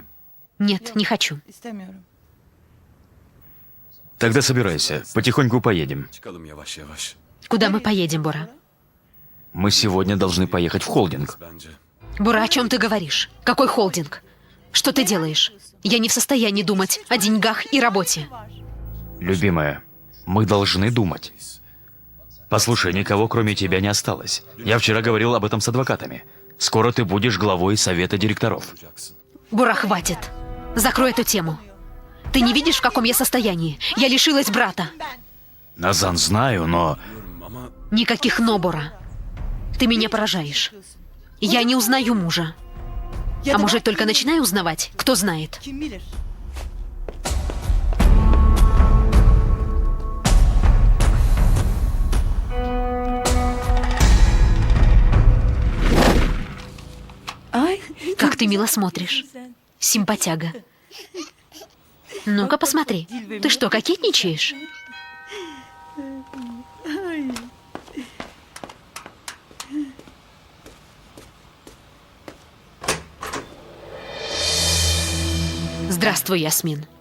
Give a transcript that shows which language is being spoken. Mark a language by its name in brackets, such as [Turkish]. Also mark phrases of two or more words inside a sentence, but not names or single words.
[Russian] Нет, не хочу. [Turkish] İstemiyorum. [Russian] Тогда собирайся, потихоньку поедем. [Turkish] Çıkalım yavaş yavaş. [Russian] Куда мы поедем, Бура? Мы сегодня должны поехать в холдинг. [Turkish] Bence. [Russian] Бура, о чем ты говоришь? Какой холдинг? Что ты делаешь? Я не в состоянии думать о деньгах и работе. Любимая, мы должны думать. Послушай, никого кроме тебя не осталось. Я вчера говорил об этом с адвокатами. Скоро ты будешь главой совета директоров. Бура, хватит. Закрой эту тему. Ты не видишь, в каком я состоянии? Я лишилась брата. Назан, знаю, но... Никаких «но», Бура. Ты меня поражаешь. Я не узнаю мужа. А может, только начинаю узнавать? Кто знает? [Turkish] Kim bilir? Ay. [Russian] Как ты мило смотришь. Симпатяга. Ну-ка, посмотри. Ты что, кокетничаешь? Здравствуй, Ясмин.